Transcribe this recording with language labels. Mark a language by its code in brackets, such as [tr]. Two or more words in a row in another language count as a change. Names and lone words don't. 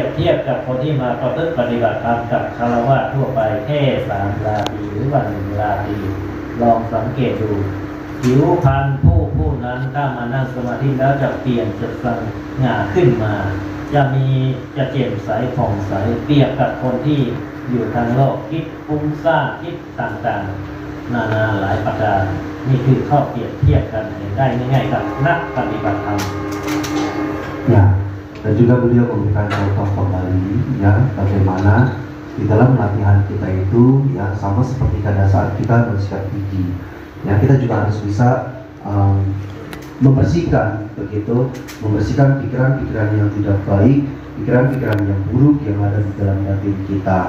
[th] เทียบกับคนที่มาประพฤติปฏิบัติธรรมกับฆราวาสทั่วไปแค่3 ราตรีหรือวัน1 ราตรีลองสังเกตดูผิวพรรณผู้นั้นถ้ามานั่งสมาธิแล้วจะเปลี่ยนจะสง่าขึ้นมาจะแจ่มใสผ่องใสเปรียบกับคนที่อยู่ทางโลกคิดฟุ้งซ่านคิดต่างๆนานาหลายประการนี่คือข้อเปรียบเทียบกันได้ง่ายๆกับนักปฏิบัติธรรม [id] Ya, dan juga beliau memberikan contoh kembali ya bagaimana di dalam latihan kita itu ya sama seperti pada saat kita bersikat gigi. Ya, kita juga harus bisa membersihkan membersihkan pikiran-pikiran yang tidak baik, pikiran-pikiran yang buruk yang ada di dalam batin kita.